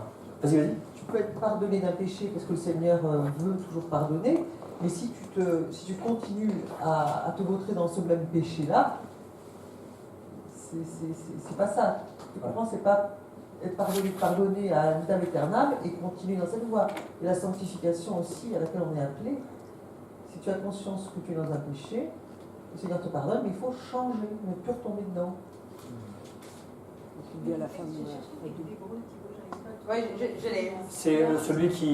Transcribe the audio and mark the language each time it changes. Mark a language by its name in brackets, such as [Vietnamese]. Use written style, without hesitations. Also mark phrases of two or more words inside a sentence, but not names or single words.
[French] Vas-y. Tu peux être pardonné d'un péché parce que le Seigneur veut toujours pardonner, mais si tu continues à te vautrer dans ce même péché-là, c'est pas ça. Tu comprends? C'est pas être pardonné à [Latin] vitam aeternam [French] et continuer dans cette voie. Et la sanctification aussi à laquelle on est appelé, si tu as conscience que tu es dans un péché, le Seigneur te pardonne, mais il faut changer, ne plus retomber dedans. Tu dis à la fin de Oui, je l'ai. C'est celui qui...